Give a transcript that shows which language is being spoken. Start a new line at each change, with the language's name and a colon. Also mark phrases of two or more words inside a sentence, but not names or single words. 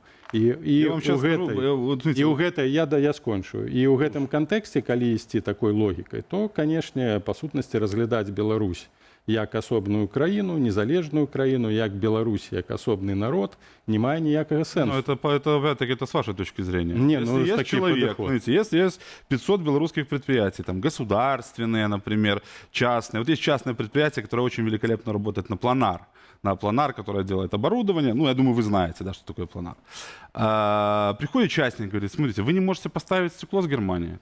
Belarusian: Я скончу. І ў гэтым кантэксце, калі ісці такой логікай, то, канешне, па сутнасці разглядаць Беларусь як асобную краіну, незалежную краіну, як Беларусь, як асобны народ, не мае ніякага сэнсу.
Russian: Ну, опять-таки, это с вашей точки зрения. Не, если есть человек, если есть 500 белорусских предприятий, там, государственные, например, частные. Вот есть частное предприятие, которое очень великолепно работает на Планар. На Планар, которое делает оборудование. Ну, я думаю, вы знаете, да, что такое Планар. Приходит частник, говорит, смотрите, вы не можете поставить стекло с Германии.